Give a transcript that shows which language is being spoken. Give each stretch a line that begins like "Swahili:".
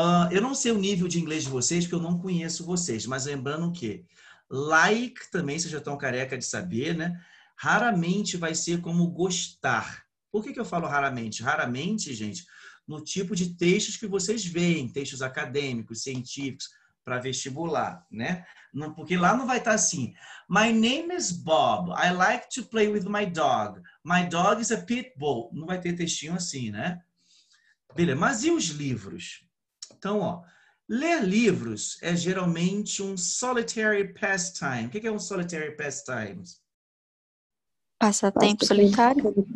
Portuguese: Eu não sei o nível de inglês de vocês, porque eu não conheço vocês, mas lembrando que like também, vocês já estão careca de saber, né? Raramente vai ser como gostar. Por que eu falo raramente? Raramente, gente, no tipo de textos que vocês veem, textos acadêmicos, científicos, para vestibular, né? Porque lá não vai estar assim.
English: My name is Bob. I like to play with my dog. My dog is a pit bull.
Portuguese: Não vai ter textinho assim, né? Beleza, mas e os livros? Então, ler livros é geralmente um solitary pastime. O que é um solitary pastime? Passatempo solitário.